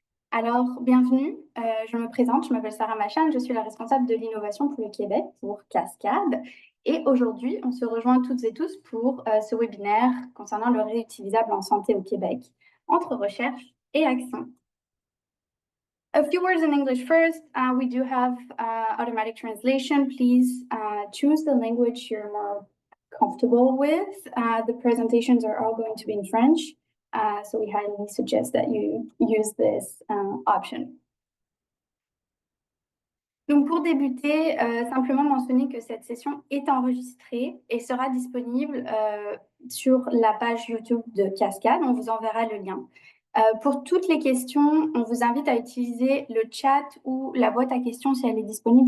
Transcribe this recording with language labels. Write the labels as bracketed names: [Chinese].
[French] Alors, bienvenue. Je me présente, je m'appelle Sarah Machan, je suis la responsable de l'innovation pour le Québec, pour Cascade. Et aujourd'hui, on se rejoint toutes et tous pour ce webinaire concernant le réutilisable en santé au Québec, entre recherche et action. [English] A few words in English first. We do have automatic translation. Please choose the language you're more comfortable with. The presentations are all going to be in French, so we highly suggest that you use this option. [French] Donc pour débuter, simplement mentionner que cette session est enregistrée et sera disponible sur la page YouTube de Cascade. On vous enverra le lien. Pour toutes les questions, on vous invite à utiliser le chat ou la boîte à questions si elle est disponible.